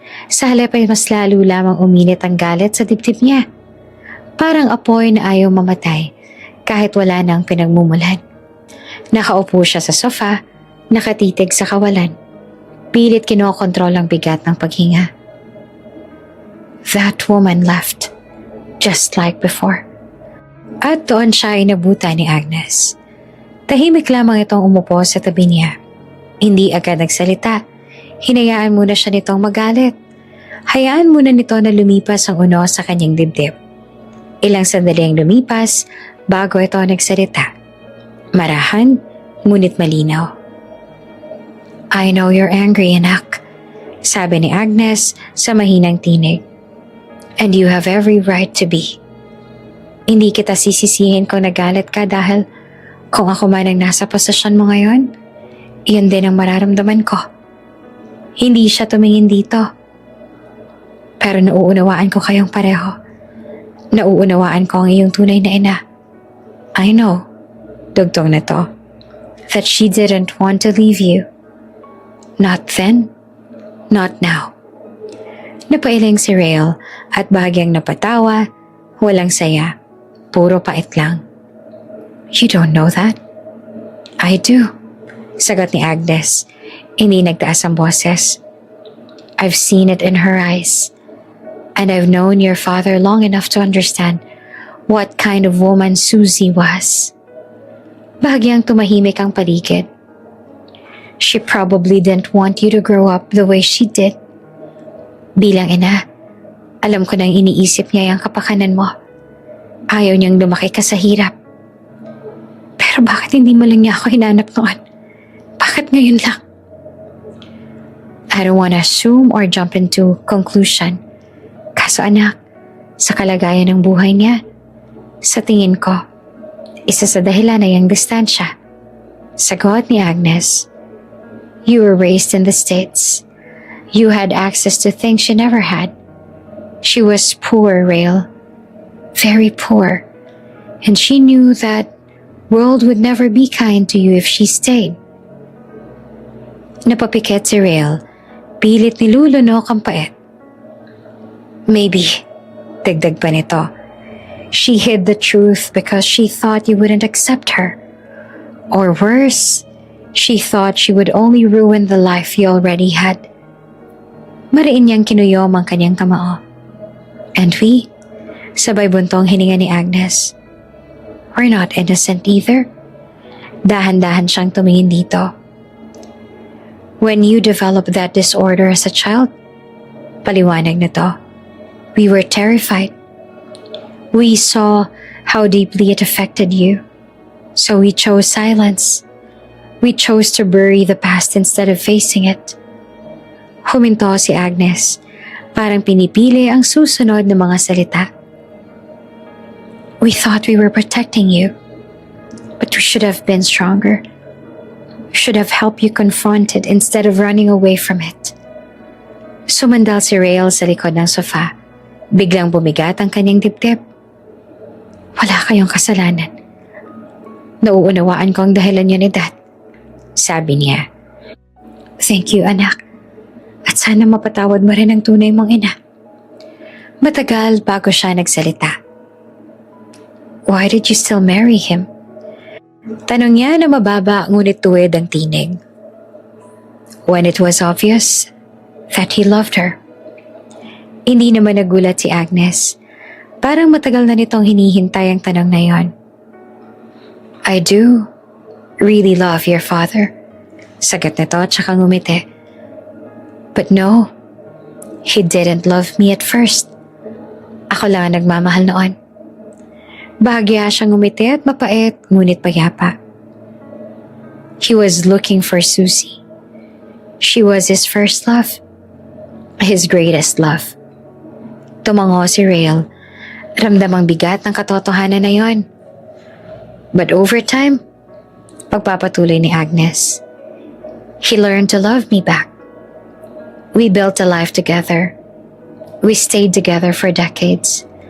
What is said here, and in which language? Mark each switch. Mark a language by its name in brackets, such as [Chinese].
[Filipino] Sa halip ay mas lalo lamang uminit ang galit sa dibdib niya. Parang apoy na ayaw mamatay kahit wala nang pinagmumulan. Nakaupo siya sa sofa, nakatitig sa kawalan. Pilit kinokontrol ang bigat ng paghinga. [English] That woman left, just like before. [Filipino] At doon siya inabutan ni Agnes. Tahimik lamang itong umupo sa tabi niya. Hindi agad nagsalita. Hinayaan muna siya nitong magalit. Hayaan muna nito na lumipas ang uno sa kanyang dibdib. Ilang sandali ang lumipas bago ito nagsalita. Marahan, ngunit malinaw. [English] I know you're angry, [Filipino] anak, sabi ni Agnes sa mahinang tinig. [English] And you have every right to be. [Filipino] Hindi kita sisisihin kung nagalit ka dahil kung ako man ang nasa posisyon mo ngayon, iyon din ang mararamdaman ko. Hindi siya tumingin dito. Pero nauunawaan ko kayong pareho. Nauunawaan ko ang iyong tunay na ina. [English] I know, [Filipino] dugtong na to, [English] that she didn't want to leave you. Not then, not now. [Filipino] Napailing si Rael at bahagyang napatawa, walang saya, puro pait lang. [English] You don't know that? I do, [Filipino] sagot ni Agnes, hindi nagtaas ang boses. [English] I've seen it in her eyes, and I've known your father long enough to understand what kind of woman Susie was. [Filipino] Bahagyang tumahimik ang paligid. [English] She probably didn't want you to grow up the way she did. [Filipino] Bilang ina, alam ko nang iniisip niya yung kapakanan mo. Ayaw niyang lumaki ka sa hirap. Pero bakit hindi mo lang niya ako hinanap noon? Bakit ngayon lang? [English] I don't wanna assume or jump into conclusion. [Filipino] Kaso anak, sa kalagayan ng buhay niya, sa tingin ko, isa sa dahilan ay ang distansya. Sagot ni Agnes, [English] you were raised in the States. You had access to things she never had. She was poor, Rael. Very poor. And she knew that world would never be kind to you if she stayed. [Filipino] Napapikit si Rael. Pilit nilulunok ang pait. [English] Maybe, [Filipino] dagdag pa nito, [English] she hid the truth because she thought you wouldn't accept her. Or worse, she thought she would only ruin the life you already had. [Filipino] Mariin niyang kinuyom ang kanyang kamao. [English] And we, [Filipino] sabay buntong hininga ni Agnes, [English] we're not innocent either. [Filipino] Dahan-dahan siyang tumingin dito. [English] When you developed that disorder as a child, [Filipino] paliwanag na to, [English] we were terrified. We saw how deeply it affected you. So we chose silence. We chose to bury the past instead of facing it. [Filipino] Huminto si Agnes, parang pinipili ang susunod na mga salita. [English] We thought we were protecting you, but we should have been stronger. We should have helped you confront it instead of running away from it. [Filipino] Sumandal si Rael sa likod ng sofa. Biglang bumigat ang kanyang dibdib. Wala kayong kasalanan. Nauunawaan ko ang dahilan niyo ni Dad. Sabi niya. [English] Thank you, [Filipino] anak. At sana mapatawad mo rin ang tunay mong ina. Matagal bago siya nagsalita. [English] Why did you still marry him? [Filipino] Tanong niya na mababa ngunit tuwid ang tinig. [English] When it was obvious that he loved her. [Filipino] Hindi naman nagulat si Agnes. Parang matagal na nitong hinihintay ang tanong na yon. [English] I do really love your father. [Filipino] Sagot nito at saka ngumiti. [English] But no, he didn't love me at first. [Filipino] Ako lang ang nagmamahal noon. Bahagya siyang ngumiti at mapait ngunit payapa. [English] He was looking for Susie. She was his first love. His greatest love. [Filipino] Tumango si Rael. Ramdam ang bigat ng katotohanan na yon. [English] But over time, [Filipino] pagpapatuloy ni Agnes, [English] he learned to love me back. We built a life together. We stayed together for decades.